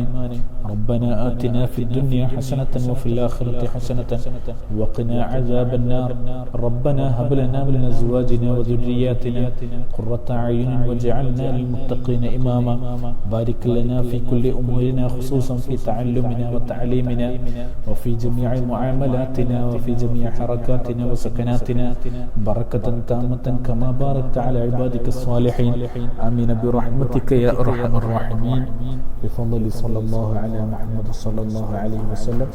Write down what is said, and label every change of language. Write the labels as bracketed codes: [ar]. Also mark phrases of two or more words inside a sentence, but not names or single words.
[ar] ربنا آتنا في الدنيا حسنة وفي الآخرة حسنة وقنا عذاب النار. ربنا هب لنا من أزواجنا وذرياتنا قرة أعين واجعلنا للمتقين إماما. بارك لنا في كل أمورنا خصوصا في تعلمنا وتعليمنا وفي جميع معاملاتنا وفي جميع حركاتنا وسكناتنا بركة تامة كما باركت على عبادك الصالحين. آمين برحمتك يا أرحم الراحمين. بفضل صلى الله على محمد صلى الله عليه وسلم.